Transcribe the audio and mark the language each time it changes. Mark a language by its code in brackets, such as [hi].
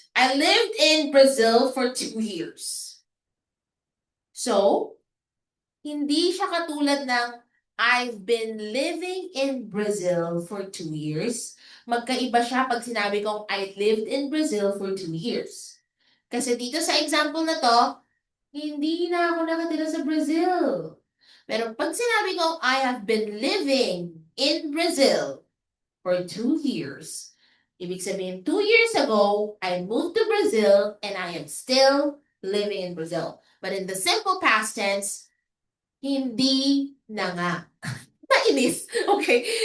[en] I lived in Brazil for 2 years. So, [tl] hindi siya katulad ng [en] I've been living in Brazil for 2 years. [tl] Magkaiba siya pag sinabi kong [en] I lived in Brazil for 2 years. [tl] Kasi dito sa example na to, hindi na ako nakatira sa Brazil. Pero pag sinabi kong [en] I have been living in Brazil for 2 years, [tl] ibig sabihin [en] 2 years ago, I moved to Brazil and I am still living in Brazil. But in the simple past tense, [tl] hindi na nga. Nainis. [en] Okay.